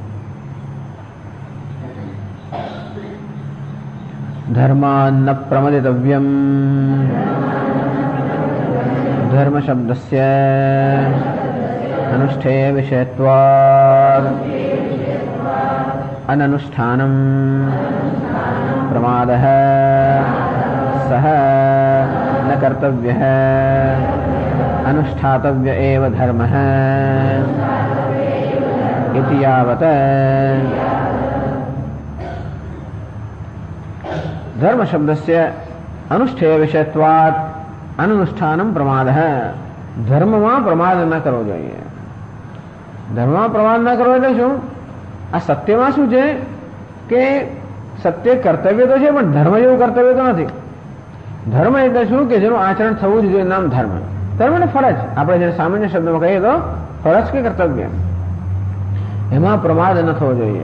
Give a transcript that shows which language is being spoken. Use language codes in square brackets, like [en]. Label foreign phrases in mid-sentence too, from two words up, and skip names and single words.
[sa] ધર્માન્ન પ્રમદિતવ્યમ, ધર્મ શબ્દસ્ય અનુષ્ઠેય વિષયત્વાદ अननुष्ठानम प्रमादः सह न कर्तव्यः अनुष्ठातव्य एव धर्मः इति यावत् धर्म शब्दस्य अनुष्ठेय विषयत्वात् अनुष्ठानम प्रमादः [gu] ધર્મમાં પ્રમાદ ન કરવો જોઈએ. ધર્મમાં પ્રમાદ ન કરવો એટલે શું? આ સત્યમાં શું છે કે સત્ય કર્તવ્ય તો છે પણ ધર્મ જેવું કર્તવ્ય તો નથી. ધર્મ એટલે શું કે જેનું આચરણ થવું જ જોઈએ, નામ ધર્મ. ધર્મ એટલે ફરજ, આપણે જેને સામાન્ય શબ્દમાં કહીએ તો ફરજ કે કર્તવ્ય, એમાં પ્રમાદ ન થવો જોઈએ.